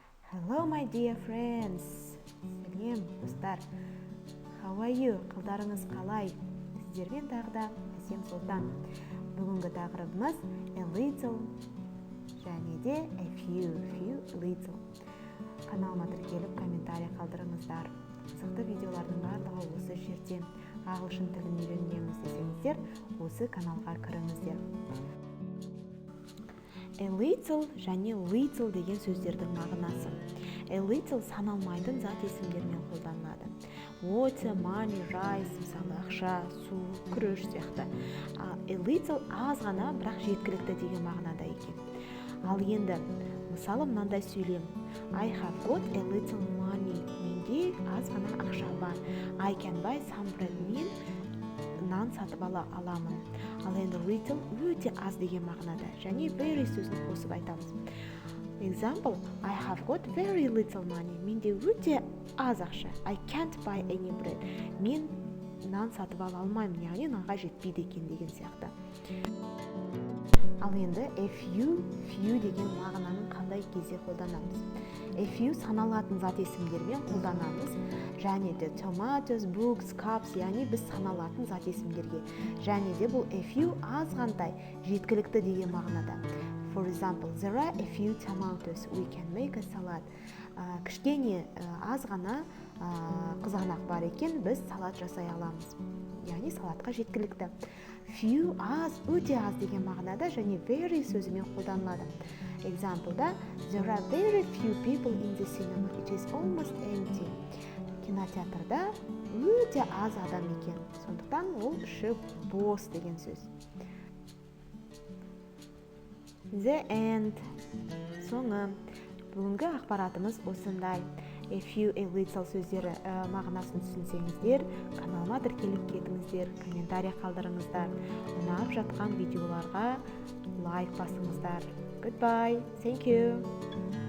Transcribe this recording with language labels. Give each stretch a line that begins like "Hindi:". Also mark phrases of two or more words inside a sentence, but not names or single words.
English: Hello my dear friends.
Kazakh: Сәлем достар.
English: How are you?
Kazakh: Қалдарыңыз қалай? Сіздермен тағы да Әсем Сұлтан. Бүгінгі тақырыбымыз
English: a little
Kazakh: және де
English: a few little.
Kazakh: Каналыма тіркеліп комментарий қалдырыңыздар. Қызықты видеолардың барлығы осы жерден. Ағылшын тілін үйренеміз десеңіздер, осы каналға кіріңіздер.
English: A little
Kazakh: және little деген сөздердің мағынасы.
English: A little
Kazakh: саналмайтын зат есімдермен қолданылады.
English: Water, money, rice,
Kazakh: мысалы ақша, су, күріш сияқты.
English: A little
Kazakh: аз ғана, бірақ жеткілікті деген мағынада екен. Ал енді, мысалы мынандай сөйлем.
English: I have got a little money.
Kazakh: Менде аз ғана ақша бар.
English: I can buy some bread.
Kazakh: Мен нан сатып аламын. Ал енді little өте аз деген мағынада. Және very сөзін қосып айтамыз.
English: Example, I have got very little money.
Kazakh: Менде өте аз ақша.
English: I can't buy any bread.
Kazakh: Мен нан сатып ала алмаймын, яғни нанға жетпейді екен деген сияқты. Ал енді
English: a few
Kazakh: деген мағынаның қандай кезде қолданамыз?
English: A few
Kazakh: саналатын зат есімдермен қолданамыз. Және де
English: tomatoes, books, cups,
Kazakh: яғни біз саналатын зат есімдерге. Және де бұл
English: a few
Kazakh: аз ғандай, жеткілікті деген мағынада.
English: For example, there are a few tomatoes. We can make a salad.
Kazakh: Кішкене аз ғана қызанақ бар екен, біз салат жасай аламыз. Яғни салатқа жеткілікті. Few аз, өте аз деген мағынада және very сөзімен қолданылады.
English: Example-да there are very few people in the cinema. It is almost empty.
Kazakh: Кинотеатрда өте аз адам екен. Сондықтан ол іші бос деген сөз.
English: The end.
Kazakh: Соңы. Бүгінгі ақпаратымыз осындай.
English: A few, a little
Kazakh: сөздері мағынасын түсінсеңіздер, каналыма тіркеліп кетіңіздер, комментарий қалдырыңыздар. Ұнап жатқан видеоларға лайк басыңыздар.
English: Goodbye. Thank you.